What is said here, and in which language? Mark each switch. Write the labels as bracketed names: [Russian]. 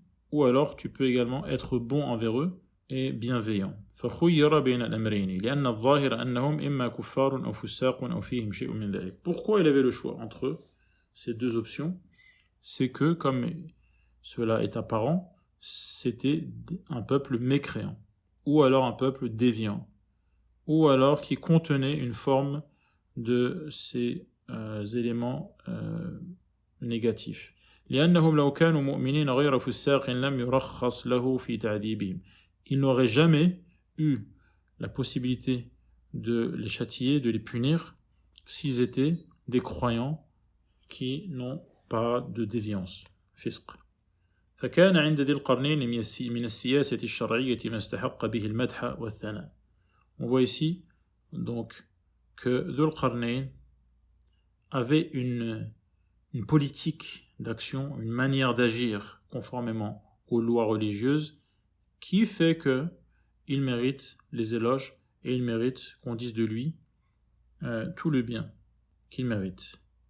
[French] ou alors tu peux également être bon envers eux et bienveillant. [Arabic] فخير بين الأمرين لأن الظاهر أنهم إما كفار أو فساق أو فيهم شيء من ذلك. [French] Pourquoi il avait le choix entre ces deux options? C'est que, comme cela est apparent, c'était un peuple mécréant, ou alors un peuple déviant, ou alors qui contenait une forme de ces éléments négatifs. [Arabic] لأنهم لو كانوا مؤمنين غير فساق لم يرخص له في تعذيبهم. [French] Ils n'auraient jamais eu la possibilité de les châtier, de les punir, s'ils étaient des croyants qui n'ont pas de déviance, fisq. [Arabic] فكان عند ذي القرنين من السياسة الشرعية ما استحق به المدح والثناء. [French] On voit ici donc que Dhul Qarnayn avait une politique d'action, une manière d'agir conformément aux lois religieuses qui fait que il mérite les éloges et il mérite qu'on dise de lui tout le bien qu'il mérite.